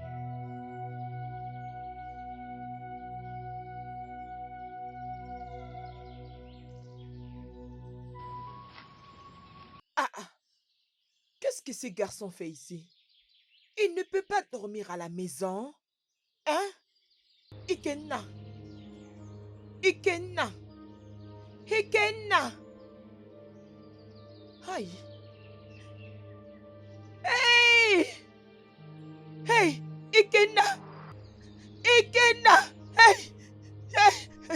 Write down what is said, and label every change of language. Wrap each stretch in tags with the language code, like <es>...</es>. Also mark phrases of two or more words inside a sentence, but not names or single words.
<fr>Qu'est-ce que ce garçon fait ici? Il ne peut pas dormir à la maison. Hein? Ikenna. Ikenna. Ikenna. Aïe. Hey! Hey! Ikenna. Ikenna. Hey! Hey!</fr>